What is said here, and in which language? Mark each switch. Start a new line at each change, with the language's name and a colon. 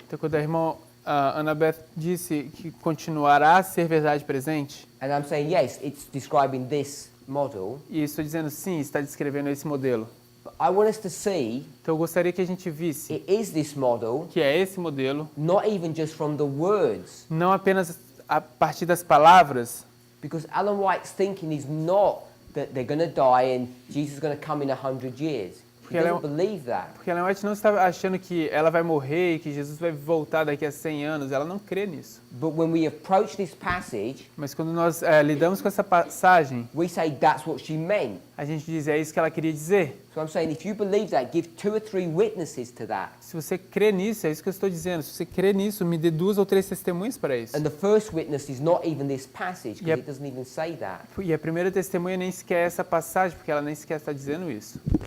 Portuguese: Então, quando a irmã Annabeth disse que continuará a ser verdade presente,
English: And I'm saying, yes, it's describing this model.
Portuguese: e estou dizendo sim, está descrevendo esse modelo.
English: But I want us to see
Portuguese: Então, eu gostaria que a gente visse
English: it is this model,
Portuguese: que é esse modelo,
English: not even just from the words.
Portuguese: não apenas a partir das palavras,
English: Because Ellen White's thinking is not that they're going to die and Jesus is going to come in 100 years. He doesn't believe that.
Portuguese: porque Ellen White não está achando que ela vai morrer e que Jesus vai voltar daqui a 100 anos. Ela não crê nisso.
English: But when we approach this passage,
Portuguese: Mas quando nós lidamos com essa passagem,
English: we say that's what she meant.
Portuguese: a gente diz, é isso que ela queria dizer.
English: So I'm saying if you believe that, give 2 or 3 witnesses to that.
Portuguese: Se você crê nisso, é isso que eu estou dizendo. Se você crê nisso, me dê 2 ou 3 testemunhas para isso.
English: And the first witness is not even this passage, because Yep. it doesn't even say that.
Portuguese: E a primeira testemunha nem sequer é essa passagem, porque ela nem sequer está dizendo isso.